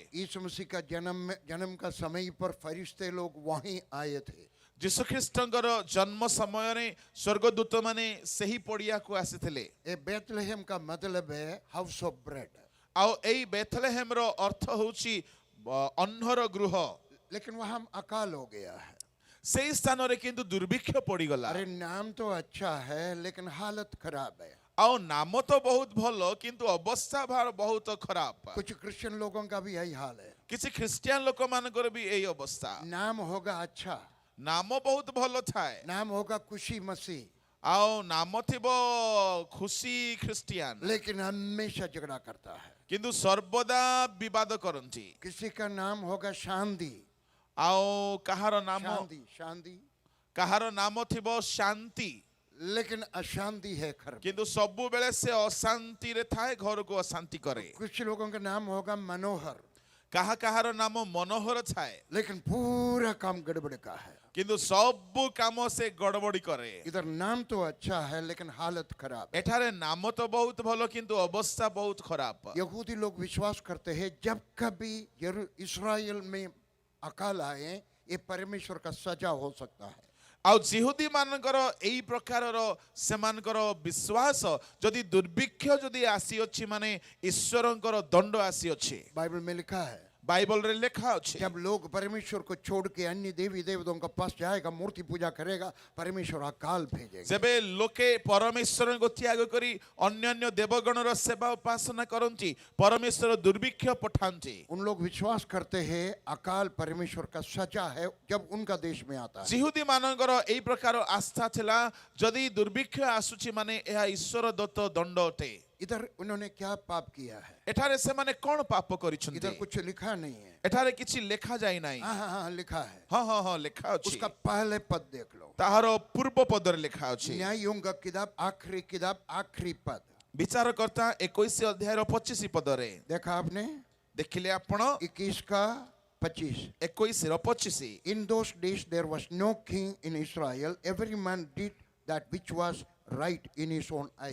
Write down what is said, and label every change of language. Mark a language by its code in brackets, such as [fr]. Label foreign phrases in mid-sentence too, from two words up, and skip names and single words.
[hi] यीशु मसीह का जन्म का समय पर फरिश्ते लोग वहीं आए थे। [or] ଯୀଶୁଖ୍ରୀଷ୍ଟଙ୍କର ଜନ୍ମ ସମୟରେ ସ୍ୱର୍ଗଦୂତମାନେ ସେହି ପଡ଼ିଆକୁ ଆସିଥିଲେ। [hi] ये बेथलेहेम का मतलब है [en] house of bread. [or] ଆଉ ଏଇ ବେଥଲେହେମର ଅର୍ଥ ହେଉଛି ଅନ୍ନର ଗୃହ। [hi] लेकिन वहां अकाल हो गया है। [or] ସେଇ ସ୍ଥାନରେ କିନ୍ତୁ ଦୁର୍ଭିକ୍ଷ ପଡ଼ିଗଲା। [hi] अरे नाम तो अच्छा है लेकिन हालत खराब है। [or] ଆଉ ନାମ ତ ବହୁତ ଭଲ କିନ୍ତୁ ଅବସ୍ଥା ବହୁତ ଖରାପ। [hi] कुछ क्रिश्चियन लोगों का भी यही हाल है। [or] କିଛି ଖ୍ରୀଷ୍ଟିଆନ ଲୋକମାନଙ୍କର ବି ଏଇ ଅବସ୍ଥା। [hi] नाम होगा अच्छा, [or] ନାମ ବହୁତ ଭଲ ଥାଏ, [hi] नाम होगा खुशी मसीह, [or] ଆଉ ନାମ ଥିବ ଖୁସି ଖ୍ରୀଷ୍ଟିଆନ, [hi] लेकिन हमेशा झगड़ा करता है। [or] କିନ୍ତୁ ସର୍ବଦା ବିବାଦ କରନ୍ତି। [hi] किसी का नाम होगा शांति, [or] ଆଉ କାହାର ନାମ [hi] शांति शांति, [or] କାହାର ନାମ ଥିବ ଶାନ୍ତି, [hi] लेकिन अशांति है घर में। [or] କିନ୍ତୁ ସବୁବେଳେ ସେ ଅଶାନ୍ତିରେ ଥାଏ, ଘରକୁ ଅଶାନ୍ତି କରେ। [hi] कुछ लोगों का नाम होगा मनोहर, [or] କାହାର ନାମ ମନୋହର ଥାଏ, [hi] लेकिन पूरा काम गड़बड़ का है। [or] କିନ୍ତୁ ସବୁ କାମ ସେ ଗଡ଼ବଡ଼ି କରେ। [hi] इधर नाम तो अच्छा है लेकिन हालत खराब है। [or] ଏଠାରେ ନାମ ତ ବହୁତ ଭଲ କିନ୍ତୁ ଅବସ୍ଥା ବହୁତ ଖରାପ। [hi] यहूदी लोग विश्वास करते हैं जब कभी इस्राएल में अकाल आए ये परमेश्वर का सजा हो सकता है। [or] ଆଉ ଜିହୁଦୀ ମାନଙ୍କର ଏଇ ପ୍ରକାରର ସେମାନଙ୍କର ବିଶ୍ୱାସ, ଯଦି ଦୁର୍ଭିକ୍ଷ ଯଦି ଆସିଅଛି ମାନେ ଈଶ୍ୱରଙ୍କର ଦଣ୍ଡ ଆସିଅଛି। [hi] बाइबल में लिखा है [or] ବାଇବଲରେ ଲେଖା ଅଛି, [hi] जब लोग परमेश्वर को छोड़ के अन्य देवी देवताओं के पास जाएगा, मूर्ति पूजा करेगा, परमेश्वर अकाल भेजेगा। [or] ଯେବେ ଲୋକେ ପରମେଶ୍ୱରଙ୍କୁ ତ୍ୟାଗ କରି ଅନ୍ୟାନ୍ୟ ଦେବଗଣର ସେବା ଉପାସନା କରନ୍ତି, ପରମେଶ୍ୱର ଦୁର୍ଭିକ୍ଷ ପଠାନ୍ତି। [hi] उन लोग विश्वास करते हैं अकाल परमेश्वर का सजा है जब उनका देश में आता है। [or] ଜିହୁଦୀ ମାନଙ୍କର ଏଇ ପ୍ରକାର ଆସ୍ଥା ଥିଲା, ଯଦି ଦୁର୍ଭିକ୍ଷ ଆସୁଛି ମାନେ ଏହା ଈଶ୍ୱର ଦତ୍ତ ଦଣ୍ଡ ଅଟେ। [hi] इधर उन्होंने क्या पाप किया है? [or] ଏଠାରେ ସେମାନେ କଣ ପାପ କରିଛନ୍ତି? [hi] इधर कुछ लिखा नहीं है। [or] ଏଠାରେ କିଛି ଲେଖା ଯାଇ ନାହିଁ। [hi] हाँ लिखा है। [or] ହଁ ଲେଖା ଅଛି। [hi] उसका पहले पद देख लो। [or] ତାହାର ପୂର୍ବ ପଦରେ ଲେଖା ଅଛି। [hi] न्यायों का किताब आखिरी पद। [or] ବିଚାରକର୍ତ୍ତା 21 ଅଧ୍ୟାୟର 25 ପଦରେ [hi] देखा आपने? [or] ଦେଖିଲେ ଆପଣ [hi] 21 का 25। [or] 21 ର 25। [en] In those days there was no king in Israel. Every man did that which was right in his own eyes.